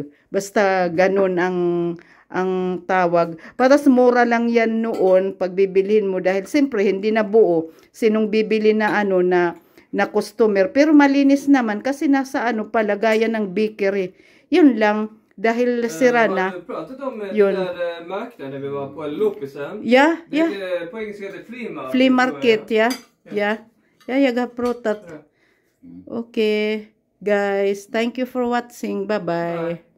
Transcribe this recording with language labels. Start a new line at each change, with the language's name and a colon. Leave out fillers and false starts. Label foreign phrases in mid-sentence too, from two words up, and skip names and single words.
Filipino: Basta ganun ang tawag. Patas mura lang yan noon pag bibilhin mo dahil siyempre hindi na buo. Sinong bibili na na customer. Pero malinis naman kasi nasa palagayan ng bakery. Yun lang. Dahil sira na. Yun.
Swedish: Ja.
English: Flea market,
Swedish: ja. Jag har pratat.
English: Okay, guys. Thank you for watching. Bye-bye.